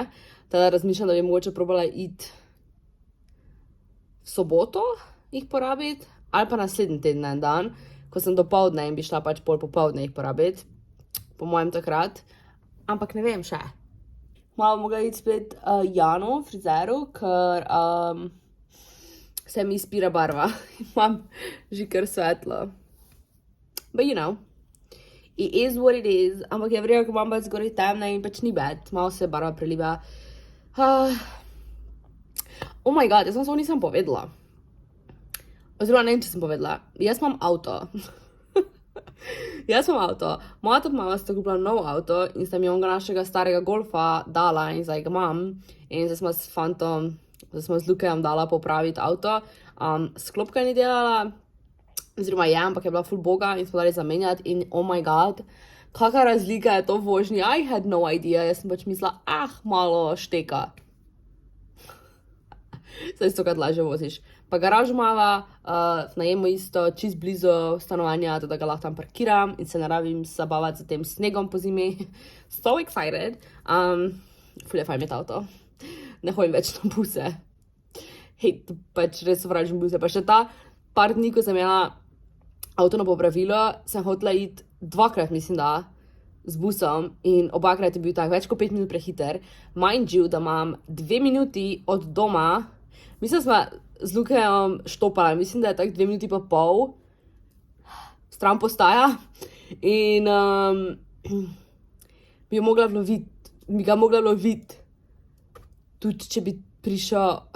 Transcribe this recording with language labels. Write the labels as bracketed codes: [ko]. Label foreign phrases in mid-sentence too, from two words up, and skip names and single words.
[sl] Teda razmišljam, da bi mogoče probala iti v soboto jih porabiti, ali pa naslednji teden en dan, ko sem dopoldne in bi šla pač pol popoldne jih porabiti, po mojem takrat, ampak ne vem še. Malo mogla iti spet Janu, frizeru, ker se mi izpira barva, imam že kar svetlo. [en] But you know, it is what it is, [sl] ampak je vrelo, ko imam pač zgoraj temne in pač ni bad, malo se barva preliva. [en] Oh my god, [sl] jaz vam samo nisem povedala. Oziroma, ne vem, če sem povedala. Jaz imam avto. Moja tudi mama sta kupila nov avto in sta mi onega našega starega golfa dala in zdaj ga imam. In zdaj smo s fantom, zdaj smo z Lukejem dala popraviti avto. Sklopka ni delala, oziroma je, ampak je bila ful boga in smo dali zamenjati in [en] oh my god, [sl] kakva razlika je to v vožnji. [en] I had no idea, [sl] jaz sem pač mislila, malo šteka. Zdaj stokrat lažje voziš. Pa garažo imava, v najemu isto, čist blizu stanovanja, da ga lahko tam parkiram in se ne rabim zabavati z tem snegom po zimi. [en] So excited. [sl] Ful je fajn imeti avto. Ne hodim več na buse. Hej, pač res sovražim buse. Pa še ta par dni, ko sem imela avto na popravilo, sem hotela iti 2-krat, mislim da, z busom in obakrat je bil tak več kot 5 minut prehiter. [en] Mind you, [sl] da imam 2 minuti od doma. Mislim, da smo z Lukejem štopala, mislim, da je tak 2,5 minuti stran postaja in bi ga mogla loviti, tudi če bi prišel,